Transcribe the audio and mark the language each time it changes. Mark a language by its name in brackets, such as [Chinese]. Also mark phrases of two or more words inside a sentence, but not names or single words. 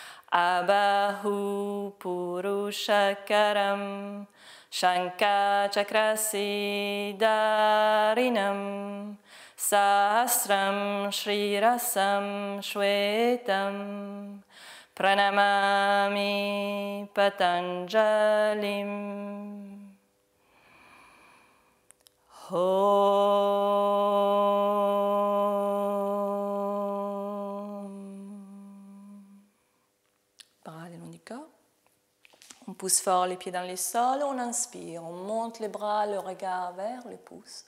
[Sanskrit] आबाहु पुरुषाकारं शङ्ख चक्रासि धारिणं सहस्रं शिरसं श्वेतम् प्रणमामि पतञ्जलिम् [French] Bras le long du corps. On pousse fort les pieds dans les sols, on inspire, on monte les bras, le regard vers le pouce.